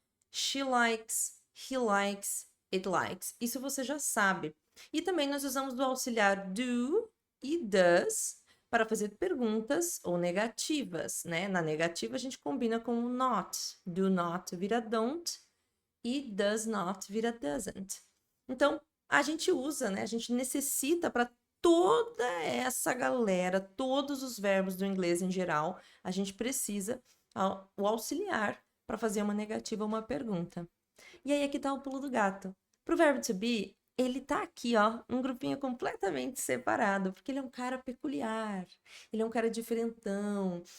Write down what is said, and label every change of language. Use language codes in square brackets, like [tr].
[en] She likes, he likes, it likes. [pt] Isso você já sabe. E também nós usamos do auxiliar do e does para fazer perguntas ou negativas, né? Na negativa a gente combina com o not. Do not vira don't e does not vira doesn't. Então, a gente usa, né? A gente necessita para toda essa galera, todos os verbos do inglês em geral, a gente precisa o auxiliar para fazer uma negativa ou uma pergunta. E aí aqui tá o pulo do gato. Pro verbo to be, ele tá aqui, ó, um grupinho completamente separado, porque ele é um cara peculiar, ele é um cara diferentão.